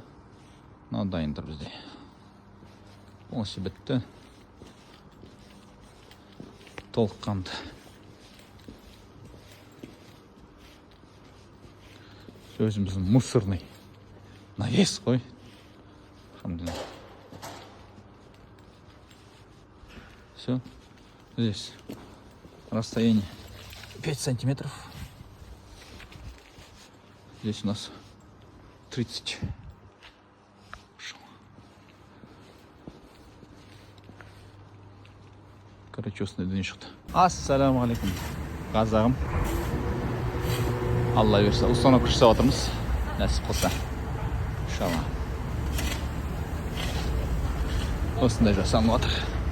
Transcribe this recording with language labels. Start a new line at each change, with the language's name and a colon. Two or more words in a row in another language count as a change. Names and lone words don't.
Kazakh: Мынау дайын тұр бізде. Осы бітті. Толыққанды. Өзіміздің
Russian: мусорный навес
Kazakh: қой.
Russian: Все. Здесь расстояние 5 сантиметров. Здесь у нас 30.
Kazakh: Короче, осындай дүние шықты.
Arabic: السلام عليكم.
Kazakh: Қазағым. Алла берсе, ұстана күш жасап отырмыз. Нәсіп қылса. Иншалла. Осындай жасанып отыр.